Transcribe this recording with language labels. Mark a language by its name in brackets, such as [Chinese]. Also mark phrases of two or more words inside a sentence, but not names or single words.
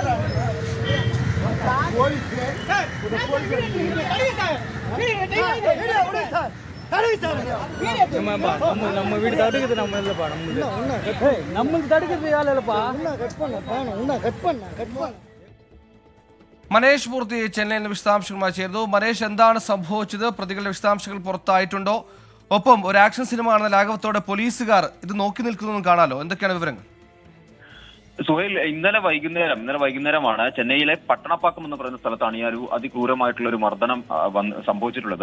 [Tamil] நம்ம வீடு தடுக்குது, நம்ம இல்லப்பா, நம்மளுக்கு தடுக்கிறது வேலை இல்லப்பா. [Malayalam] മനേഷ് പൂർത്തി ചെന്നൈയിൽ നിന്ന് വിശദാംശങ്ങളുമായി ചേർന്നു. മനേഷ്, എന്താണ് സംഭവിച്ചത്? പ്രതികളുടെ വിശദാംശങ്ങൾ പുറത്തായിട്ടുണ്ടോ? ഒപ്പം ഒരു [English] action cinema [Malayalam] ആണെന്ന ലാഘവത്തോടെ പോലീസുകാർ ഇത് നോക്കി നിൽക്കുന്നതെന്ന് കാണാലോ. എന്തൊക്കെയാണ് വിവരങ്ങൾ? സുഹൈൽ, ഇന്നലെ വൈകുന്നേരമാണ് ചെന്നൈയിലെ പട്ടണപ്പാക്കം എന്ന് പറയുന്ന സ്ഥലത്താണ് ഈ ഒരു അതിക്രൂരമായിട്ടുള്ള ഒരു മർദ്ദനം സംഭവിച്ചിട്ടുള്ളത്.